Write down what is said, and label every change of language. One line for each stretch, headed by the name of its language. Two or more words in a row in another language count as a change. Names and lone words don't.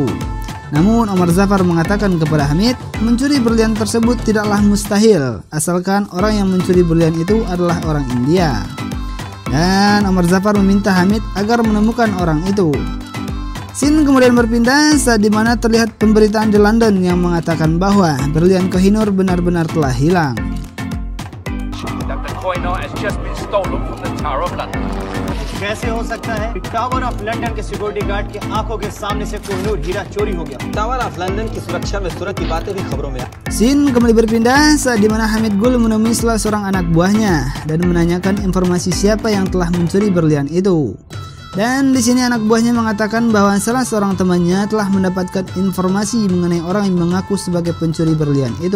Indonesian: Namun Omar Zafar mengatakan kepada Hamid, mencuri berlian tersebut tidaklah mustahil, asalkan orang yang mencuri berlian itu adalah orang India. Dan Omar Zafar meminta Hamid agar menemukan orang itu. Scene kemudian berpindah saat dimana terlihat pemberitaan di London yang mengatakan bahwa berlian Kohinoor benar-benar telah hilang.
Hindi: कैसे हो सकता है टावर ऑफ लंदन के
English: security guard
Hindi: की आंखों के सामने से कोहिनूर हीरा चोरी हो गया। टावर ऑफ लंदन की सुरक्षा में सूरत की बातें भी खबरों में।
Indonesian: Scene kembali berpindah saat dimana Hamid Gul menemui salah seorang anak buahnya dan menanyakan informasi siapa yang telah mencuri berlian itu. Dan di sini anak buahnya mengatakan bahwa salah seorang temannya telah mendapatkan informasi mengenai orang yang mengaku sebagai pencuri berlian itu.